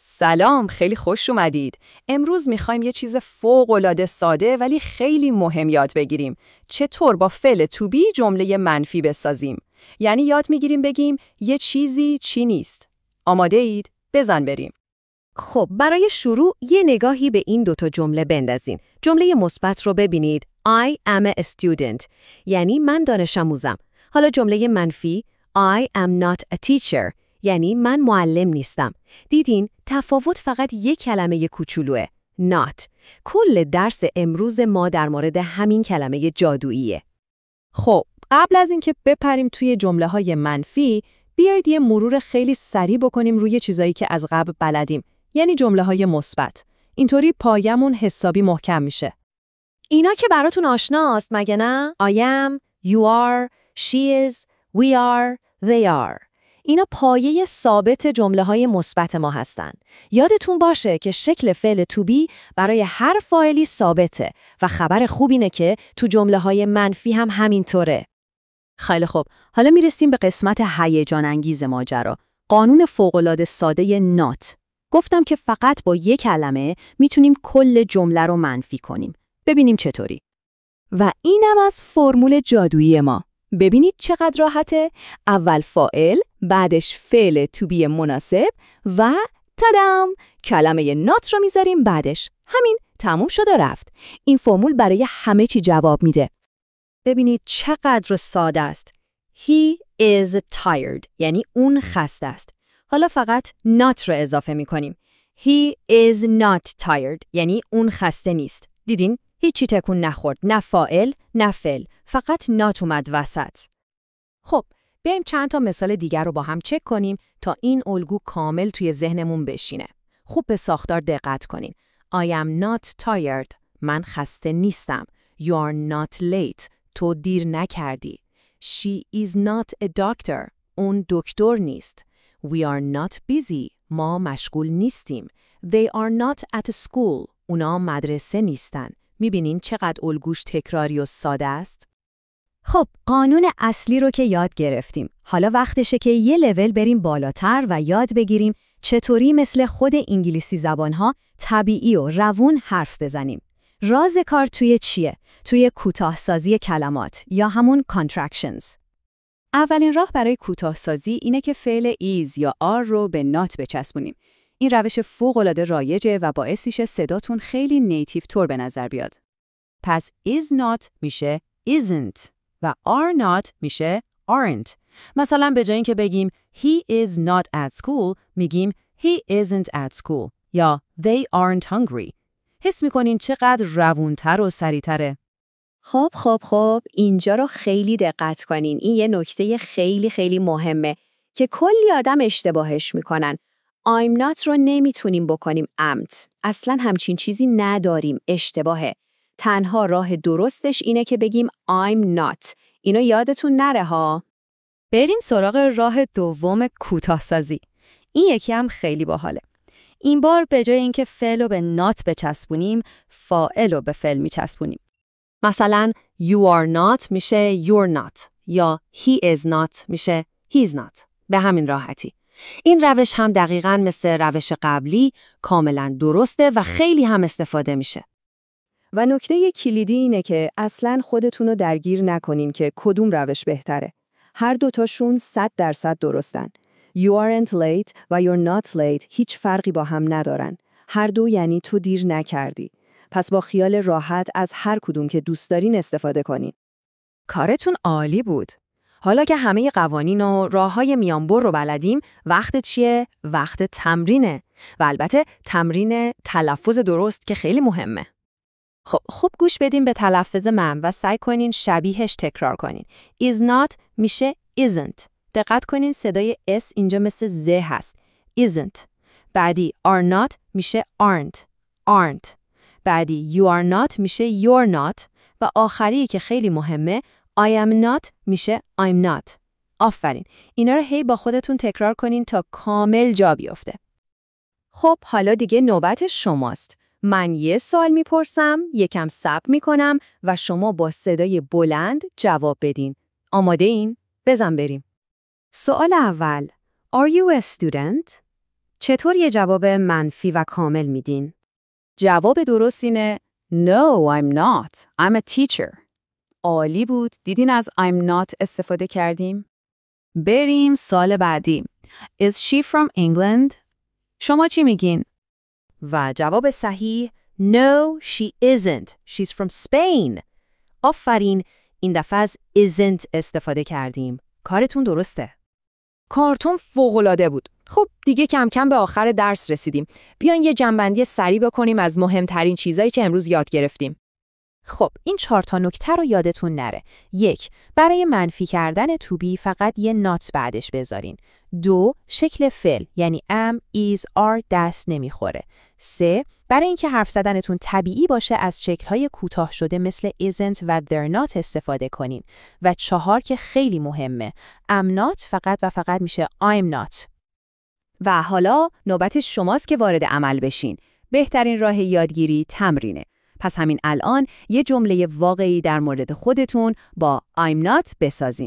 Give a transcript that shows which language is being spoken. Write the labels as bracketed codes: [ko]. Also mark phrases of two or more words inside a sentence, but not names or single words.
[fa] سلام، خیلی خوش اومدید. امروز میخوایم یه چیز فوق‌العاده ساده ولی خیلی مهم یاد بگیریم. چطور با فعل [en] to be [fa] جمله منفی بسازیم. یعنی یاد میگیریم بگیم یه چیزی چی نیست. آماده اید؟ بزن بریم. خب برای شروع یه نگاهی به این دوتا جمله بندازین. جمله مثبت رو ببینید. [en] I am a student. [fa] یعنی من دانش آموزم. حالا جمله منفی [en] I am not a teacher. [fa] یعنی من معلم نیستم. دیدین تفاوت فقط یک کلمه کوچولوئه. not. کل درس امروز ما در مورد همین کلمه جادوییه. خب قبل از اینکه بپریم توی جمله‌های منفی، بیایید یه مرور خیلی سریع بکنیم روی چیزایی که از قبل بلدیم. یعنی جمله‌های مثبت. اینطوری پایمون حسابی محکم میشه. اینا که براتون آشناست مگه نه؟ [en] I am, you are, she is, we are, they are. [fa] اینا پایه ثابت جمله‌های مثبت ما هستن. یادتون باشه که شکل فعل [en] to be [fa] برای هر فاعلی ثابته و خبر خوب اینه که تو جمله‌های منفی هم همینطوره. خیلی خوب. حالا میرسیم به قسمت هیجان انگیز ماجرا. قانون فوق‌العاده ساده not. گفتم که فقط با یک کلمه میتونیم کل جمله رو منفی کنیم. ببینیم چطوری. و اینم از فرمول جادویی ما. ببینید چقدر راحته. اول فاعل، بعدش فعل [en] to be [fa] مناسب و تدام کلمه not رو میذاریم بعدش. همین تموم شد و رفت. این فرمول برای همه چی جواب میده. ببینید چقدر ساده است. [en] He is tired. [fa] یعنی اون خسته است. حالا فقط not رو اضافه میکنیم. [en] He is not tired. [fa] یعنی اون خسته نیست. دیدین؟ هیچی تکون نخورد. نه فاعل، نه فعل. فقط not اومد وسط. خب، بیایم چند تا مثال دیگر رو با هم چک کنیم تا این الگو کامل توی ذهنمون بشینه. خوب به ساختار دقت کنین. [en] I am not tired. [fa] من خسته نیستم. [en] You are not late. [fa] تو دیر نکردی. [en] She is not a doctor. [fa] اون دکتر نیست. [en] We are not busy. [fa] ما مشغول نیستیم. [en] They are not at school. [fa] اونا مدرسه نیستن. میبینین چقدر الگوش تکراری و ساده است؟ خب قانون اصلی رو که یاد گرفتیم. حالا وقتشه که یه لول بریم بالاتر و یاد بگیریم چطوری مثل خود انگلیسی زبانها طبیعی و روون حرف بزنیم. راز کار توی چیه؟ توی کوتاه‌سازی کلمات یا همون contractions. اولین راه برای کوتاه‌سازی اینه که فعل is یا are رو به not بچسبونیم. این روش فوق‌العاده رایجه و باعث میشه صداتون خیلی نیتیو طور به نظر بیاد. [en] پس is not میشه isn't و are not میشه aren't. [fa] مثلا به جای اینکه بگیم [en] he is not at school میگیم he isn't at school یا they aren't hungry. [fa] حس میکنین چقدر روونتر و سریعتره؟ خب اینجا رو خیلی دقت کنین. این یه نکته خیلی مهمه که کلی آدم اشتباهش میکنن. [en] I'm not [fa] رو نمیتونیم بکنیم امت. اصلا همچین چیزی نداریم. اشتباهه. تنها راه درستش اینه که بگیم [en] I'm not. [fa] اینو یادتون نره ها. بریم سراغ راه دوم کوتاه‌سازی. این یکی هم خیلی باحاله. این بار به جای اینکه فعل رو به not بچسبونیم، فاعل رو به فعل میچسبونیم. [en] مثلا you are not میشه you're not یا he is not میشه he's not. [fa] به همین راحتی. این روش هم دقیقاً مثل روش قبلی کاملاً درسته و خیلی هم استفاده میشه. و نکته کلیدی اینه که اصلاً خودتون رو درگیر نکنین که کدوم روش بهتره. هر دوتاشون 100% درستن. [en] You aren't late [fa] و [en] you're not late [fa] هیچ فرقی با هم ندارن. هر دو یعنی تو دیر نکردی. پس با خیال راحت از هر کدوم که دوست دارین استفاده کنین. کارتون عالی بود. حالا که همه قوانین و راه‌های میانبر رو بلدیم، وقت چیه؟ وقت تمرینه. و البته تمرین تلفظ درست که خیلی مهمه. خب خوب گوش بدین به تلفظ من و سعی کنین شبیهش تکرار کنین. [en] is not میشه isn't. [fa] دقت کنین صدای s اینجا مثل ز هست. [en] isn't. بعدی are not میشه aren't. بعدی you are not میشه you're not. [fa] و آخری که خیلی مهمه [en] I am not [fa] میشه [en] I'm not. [fa] آفرین. اینا رو هی با خودتون تکرار کنین تا کامل جا بیفته. خب حالا دیگه نوبت شماست. من یه سوال میپرسم، یکم صبر میکنم و شما با صدای بلند جواب بدین. آماده این؟ بزن بریم. سوال اول. [en] Are you a student؟ [fa] چطور یه جواب منفی و کامل میدین؟ جواب درست اینه [en] No, I'm not. I'm a teacher. [fa] عالی بود. دیدین از [en] I'm not [fa] استفاده کردیم؟ بریم سال بعدی. [en] Is she from England؟ [fa] شما چی میگین؟ و جواب صحیح [en] No, she isn't. She's from Spain. [fa] آفرین، این دفعه از isn't استفاده کردیم. کارتون درسته. کارتون فوق‌العاده بود. خب دیگه کم کم به آخر درس رسیدیم. بیاین یه جنبندی سریع بکنیم از مهمترین چیزایی که امروز یاد گرفتیم. خب این 4 تا نکته رو یادتون نره. 1. برای منفی کردن [en] to be [fa] فقط یه not بعدش بذارین. 2. شکل فعل یعنی [en] am, is, are [fa] دست نمیخوره. 3. برای اینکه حرف زدنتون طبیعی باشه از شکل‌های کوتاه شده مثل isn't و [en] they're not [fa] استفاده کنین. و 4 که خیلی مهمه. [en] am not [fa] فقط و فقط میشه [en] I'm not. [fa] و حالا نوبت شماست که وارد عمل بشین. بهترین راه یادگیری تمرینه. پس همین الان یه جمله واقعی در مورد خودتون با [en] I'm not [fa] بسازین.